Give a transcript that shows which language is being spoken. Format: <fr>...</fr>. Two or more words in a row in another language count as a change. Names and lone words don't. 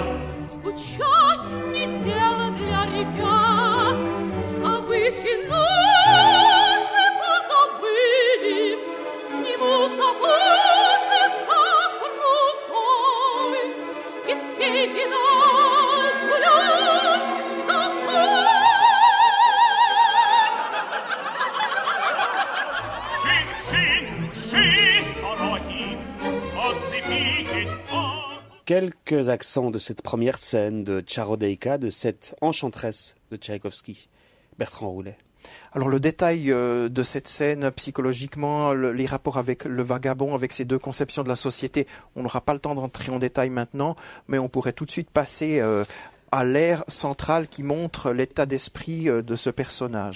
<ru>Скучать не дело для ребят, обычай наши позабыли, сниму заботы как рукой, и спей вина, гуляй домой. Ши, сороки, отцепитесь.</ru> <fr>Quelques accents de cette première scène de Tcharodéika, de cette enchanteresse de Tchaïkovski. Bertrand Roulet. Alors le détail de cette scène, psychologiquement, les rapports avec le vagabond, avec ces deux conceptions de la société, on n'aura pas le temps d'entrer en détail maintenant, mais on pourrait tout de suite passer à l'ère centrale qui montre l'état d'esprit de ce personnage.</fr>